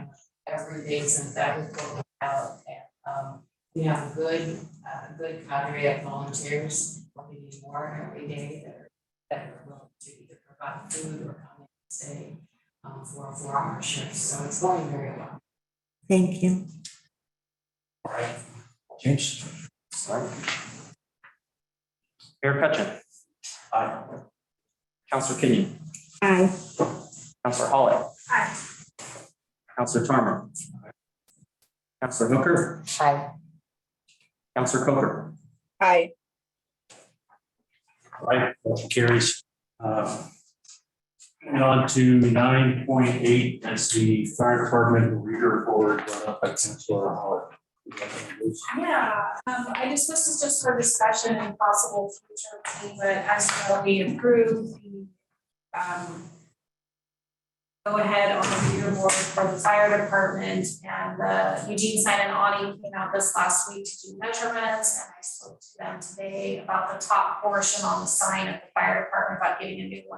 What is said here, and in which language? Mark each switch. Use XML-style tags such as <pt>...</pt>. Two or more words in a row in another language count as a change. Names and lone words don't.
<en>Every day since that report went out, and we have a good cadre of volunteers, working more every day that are willing to either provide food or come in and stay for a 4-hour shift, so it's going very well. Thank you. All right. James? Sorry. Mayor Cutchin. Aye. Councilor Kenyon. Aye. Councilor Hawley. Aye. Councilor Tarmer. Councilor Hooker. Hi, Councilor Coker. Aye. All right, motion carries. Moving on to 9.8, that's the fire department reader board brought up by Councilor Howard. Yeah, this is just for discussion and possible future meeting, but as you know, we approved the go ahead on the reader board for the fire department, and Eugene Sign and Audie came out this last week to do measurements, and I spoke to them today about the top portion on the sign at the fire department about getting a new one.</en>